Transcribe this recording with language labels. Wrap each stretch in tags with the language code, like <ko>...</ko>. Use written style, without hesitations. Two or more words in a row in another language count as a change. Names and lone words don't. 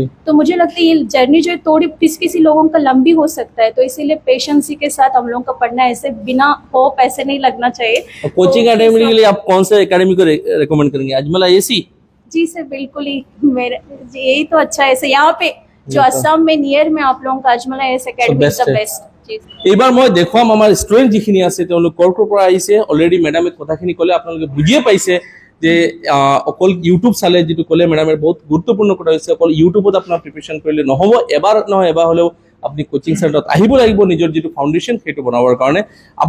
<hi>तो मुझे लगता है ये जर्नी जो है थोड़ी किसी लोगों का लंबी हो सकता है, तो इसीलिए पेशेंसी के साथ हम लोगों का पढ़ना है, ऐसे बिना होप ऐसे नहीं लगना चाहिए। कोचिंग एकेडमी के लिए आप कौन से एकेडमी को रिकमेंड करेंगे? अजमल IAS? जी सर, बिल्कुल ही मेरा यही तो अच्छा है। यहाँ पे जो असम में नियर में आप लोगों का अजमल IAS एकेडमी</hi> <en>is the best.</en> <as>এইবাৰ মই দেখুৱাম আমাৰ ষ্টুডেণ্ট যিখিনি আছে তেওঁলোক ক'ৰ পৰা আহিছে। অলৰেডি মেডামে কথাখিনি ক'লে, আপোনালোকে বুজিয়ে পাইছে যে অকল ইউটিউব চালে, যিটো ক'লে মেডামে বহুত গুৰুত্বপূৰ্ণ কথা হৈছে, অকল ইউটিউবত আপোনাৰ প্ৰিপেৰেশ্যন কৰিলে নহ'ব, এবাৰ নহয় এবাৰ হ'লেও আপুনি</as> <en>coaching centerত</en> <as>আহিব লাগিব নিজৰ যিটো ফাউণ্ডেশ্যন সেইটো বনাবৰ কাৰণে।</as>